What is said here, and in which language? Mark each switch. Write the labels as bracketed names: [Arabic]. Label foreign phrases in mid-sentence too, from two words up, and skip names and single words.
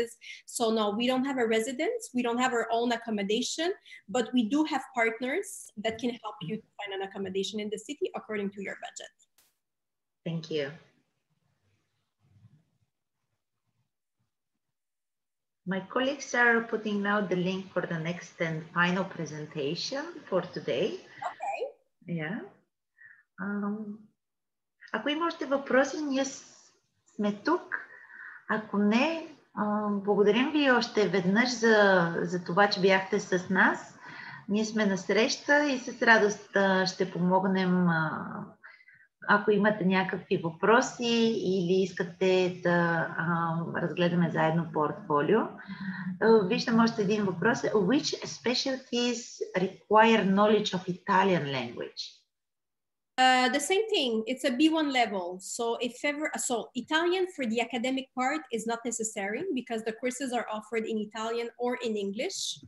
[English] So no, we don't have a residence. We don't have our own accommodation, but we do have partners that can help you to find an accommodation in the city according to your budget. Thank you. My colleagues are putting now the link for the next and final presentation for today. Okay. Yeah. [Bulgarian] Ако има още въпроси, ние сме тук. Ако не, благодарим ви още веднъж за това, че бяхте с нас. Ние сме на среща и с радост ще помогнем, ако имате някакви въпроси или искате да разгледаме заедно портфолио. Виждам още един въпрос. [English] Which specialties require knowledge of Italian language? The same thing. It's a B1 level. So Italian for the academic part is not necessary because the courses are offered in Italian or in English.